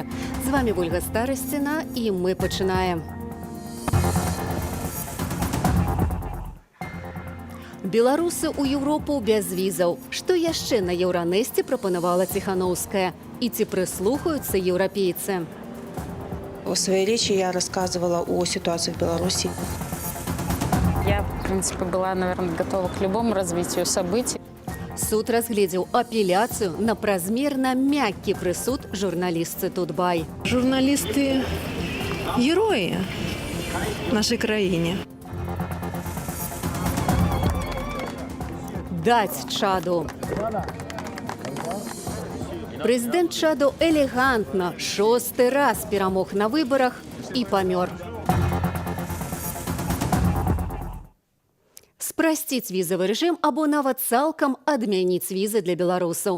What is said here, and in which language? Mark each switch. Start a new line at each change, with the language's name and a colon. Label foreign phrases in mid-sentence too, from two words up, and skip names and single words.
Belarusian: З вами Вольга Старасціна, і мы пачынаем. Беларусы ў Еўропу без візаў. Што яшчэ на Еўранэсце прапанавала Тихановская? І ці прыслухаюцца еўрапейцы?
Russian: В своей речи я рассказывала о ситуации в Беларуси. Я, в принципе, была, наверное, готова к любому развитию событий.
Belarusian: Суд разгледзеў апеляцыю на празмерна мяккі прысуд журналістцы Тутбай.
Russian: Журналисты – герои в нашей краине.
Belarusian: Даць Чаду. Прэзідэнт Чаду элегантна 6-й раз перамог на выбарах і памёр. Спрасціць візавы рэжым або нават цалкам адмяніць візы для беларусаў.